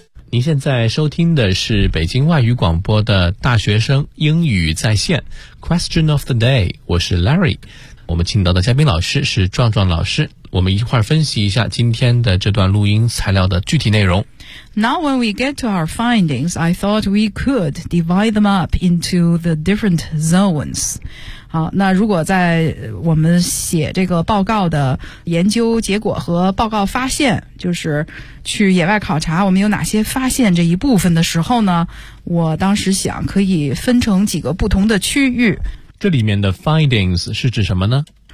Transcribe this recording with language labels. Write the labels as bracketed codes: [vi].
[zh] 您现在收听的是北京外语广播的大学生英语在线 Question of the Day， 我是 Larry。我们请到的嘉宾老师是壮壮老师，我们一块儿分析一下今天的这段录音材料的具体内容。 [en] Now when we get to our findings, I thought we could divide them up into the different zones. [zh] 好，那如果在我们写这个报告的研究结果和报告发现，就是去野外考察我们有哪些发现这一部分的时候呢，我当时想可以分成几个不同的区域。这里面的 findings 是指什么呢？